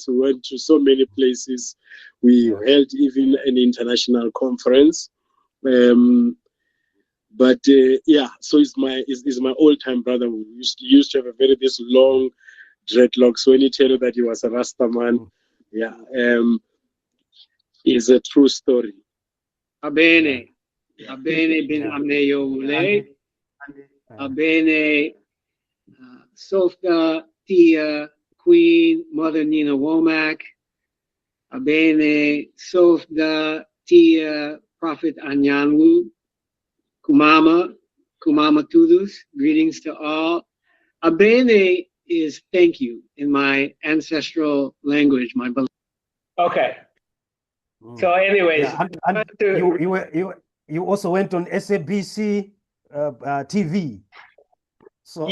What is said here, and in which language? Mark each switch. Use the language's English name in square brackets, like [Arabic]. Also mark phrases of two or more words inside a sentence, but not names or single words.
[English] We went to so many places. We held even an international conference. So he's my old-time brother. We used to have this long dreadlocks. So when he tell you that he was a Rasta man, is a true story. Abene. Abene bin Amneyo Ule. Abene Softa Tia Queen Mother Nina Womack. Abene Sofda Tia Prophet Anyanwu. Kumama Tudus. Greetings to all. Abene is thank you in my ancestral language, my beloved. Okay. So anyways, you also went on SABC TV. So